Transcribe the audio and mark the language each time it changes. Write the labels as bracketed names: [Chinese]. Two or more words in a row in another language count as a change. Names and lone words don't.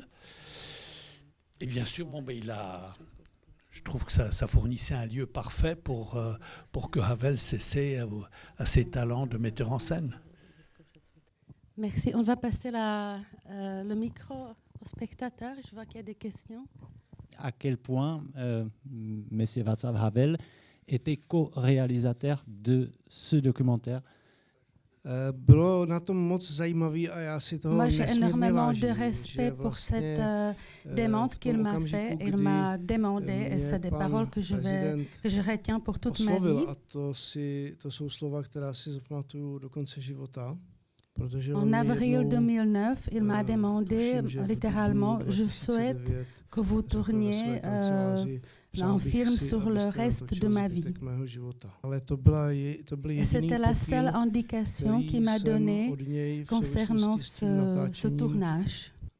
[French] Et bien sûr, je trouve que ça fournissait un lieu parfait pour que Havel s'essaie à ses talents de metteur en scène. Merci. On va passer le micro aux spectateurs. Je vois qu'il y a des questions. À quel point M. Václav Havel était co-réalisateur de ce documentaire? [Czech] Bylo na tom moc zajímavý a já si toho [French] Moi, j'ai [Czech] nesmírně [French] énormément de [Czech] vážím, [French] respect [Czech] že [French] pour cette [Czech] vlastně [French] demande [Czech] v [French] qu'il [Czech] tom [French] m'a [Czech] okamžiku, [French] fait. Il [Czech] kdy [French] m'a demandé, et c'est des [Czech] pan [French] paroles que je retiens pour toute ma [Czech] oslovil, [French] vie. [Czech] a to jsou slova, která si zapamatuju do konce života. Protože [French] En avril 2009, il m'a demandé littéralement, je souhaite que vous tourniez un film sur le reste de ma vie. Et c'était la seule indication qu'il m'a donnée concernant ce tournage.